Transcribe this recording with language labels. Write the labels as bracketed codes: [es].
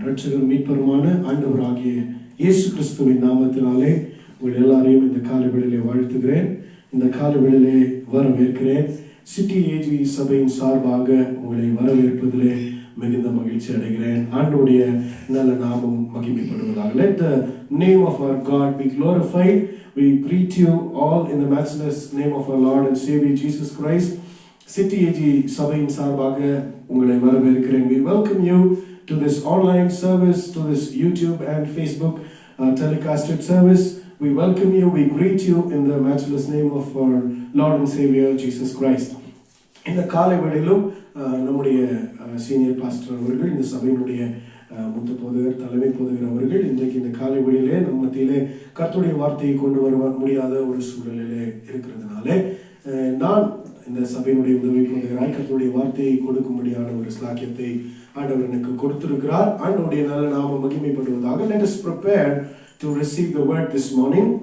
[ta] இரட்சகரும் மீட்பருமான ஆண்டவராகிய இயேசு கிறிஸ்துவின் நாமத்தினாலே உங்கள் எல்லாரையும் இந்த காலை வேளையிலே வாழ்த்துகிறேன். இந்த காலை வேளையிலே வரவேற்கிறேன். சிட்டி ஏஜி சபையின் சார்பாக உங்களை வரவேற்பதிலே மிகுந்த மகிழ்ச்சி அடைகிறேன். ஆண்டவருடைய நல்ல நாமம் மகிமைப்படுவதாக. [en] Let the name of our God be glorified. We greet you all in the matchless name of our Lord and Savior Jesus Christ. [ta] City AG சபையின் சார்பாக உங்களை வரவேற்கிறேன். [en] We welcome you to this online service, to this YouTube and Facebook telecasted service. We welcome you, we greet you in the matchless name of our Lord and Savior Jesus Christ. [ta] இந்த காலை வேளையிலும் நம்முடைய senior pastor அவர்கள், இந்த சபையினுடைய மூத்த போதகர், தலைமை போதகர் அவர்கள் இன்றைக்கு இந்த காலை வேளையிலே நம்ம மத்தியிலே கர்த்தருடைய வார்த்தையை கொண்டு வர முடியாத ஒரு சூழலிலே இருக்கிறதுனாலே நான் இந்த சபையினுடைய உதவி போதகராய் கர்த்தருடைய வார்த்தையை கொடுக்கும்படியான ஒரு ஸ்லாக்கியத்தை ஆண்டவர் எனக்கு கொடுத்திருக்கிறார். ஆண்டவருடைய நல்ல நாமம் மகிமைப்படுவதாக. [en] Let us prepare to receive the word this morning.